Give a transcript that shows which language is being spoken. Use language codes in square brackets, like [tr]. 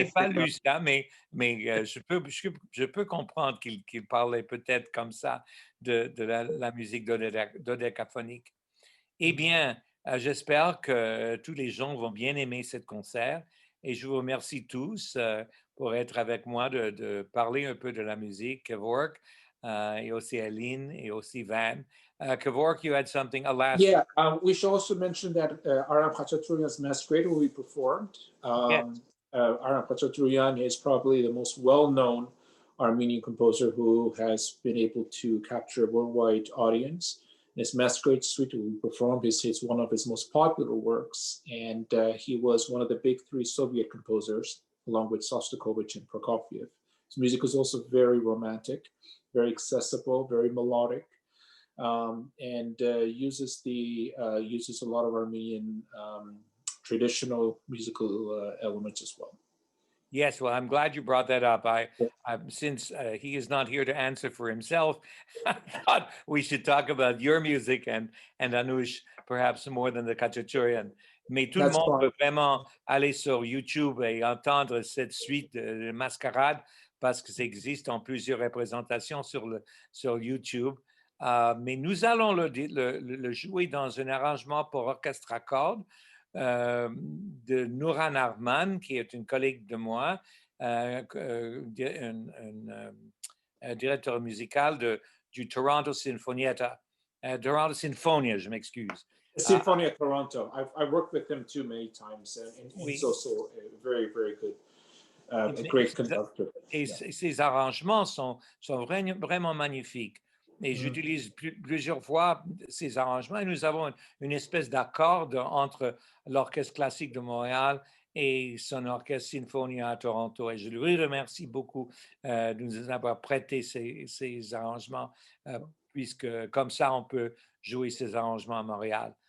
[fr] Je n'ai pas lu ça, mais je peux comprendre qu'il parlait peut-être comme ça de la musique dodécaphonique. Eh bien, j'espère que tous les gens vont bien aimer ce concert, et je vous remercie tous pour être avec moi, de parler un peu de la musique, Kevork, et aussi Aline, et aussi Van. [en] Kevork, you had something, a last... Yeah, we should also mention that Aram Khachaturian's Masquerade will be performed. Aram Khachaturian is probably the most well-known Armenian composer who has been able to capture a worldwide audience. His Masquerade Suite will be performed. It's one of his most popular works, and he was one of the big 3 Soviet composers, along with Sostakovich and Prokofiev. His music is also very romantic, very accessible, very melodic. And uses a lot of Armenian traditional musical elements as well. Yes, well, I'm glad you brought that up. Since he is not here to answer for himself, I thought we should talk about your music and Anush, perhaps more than the Khachaturian. [fr] Mais tout le monde peut vraiment aller sur YouTube et entendre cette suite de Mascarade, parce que ça existe en plusieurs représentations sur YouTube. Mais nous allons le jouer dans un arrangement pour orchestre à cordes de Nouran Arman, qui est une collègue de moi, un directeur musical du Toronto Sinfonietta. Toronto Sinfonia, je m'excuse. Sinfonia Toronto. [en] I've worked with them too many times, and he's also a very, very good, a great conductor. [fr] Et ces arrangements sont vraiment magnifiques. Et j'utilise plusieurs fois ces arrangements, et nous avons une espèce d'accord entre l'Orchestre classique de Montréal et son orchestre Sinfonia à Toronto. Et je lui remercie beaucoup de nous avoir prêté ces arrangements, puisque comme ça, on peut jouer ces arrangements à Montréal.